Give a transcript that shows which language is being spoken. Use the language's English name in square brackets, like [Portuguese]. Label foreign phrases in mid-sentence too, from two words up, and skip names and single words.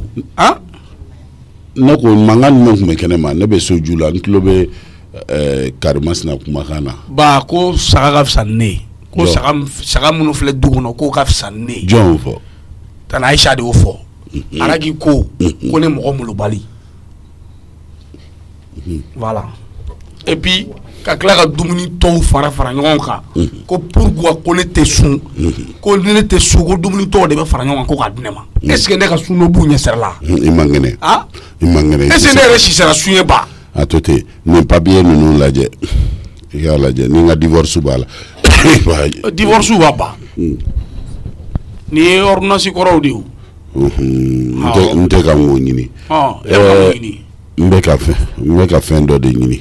[Bambara] ne ko mankan jumɛn tun bɛ kɛnɛ ma ne bɛ so ju la n tulo bɛ karimasina kumakan na ba ko saga ka fisa ne ye ko saga minnu filɛ du kɔnɔ k'o ka fisa ne ye jɔn fɔ Tana Aisha de y'o fɔ Araji ko ne mɔgɔ molobali [French] voilà et puis [Bambara] ka tila ka dumuni tɔw fara ɲɔgɔn kan ko pourquoi ko ne tɛ sun ko ni ne tɛ sun ko dumuni tɔw de bɛ fara ɲɔgɔn kan ko k'a di ne ma [French] est ce que [Bambara] ne ka sun dɔ b'u ɲɛsira la i man kɛnɛ [French] est ce que [Bambara] ne yɛrɛ si sera sun ye ba a to ten nin papier ninnu lajɛ i k'a lajɛ ni n ka divorce b'a la divorce b'a ban nin ye ordonnance kɔrɔw de ye n tɛ ka n ko ɲini n bɛ ka fɛn dɔ de ɲini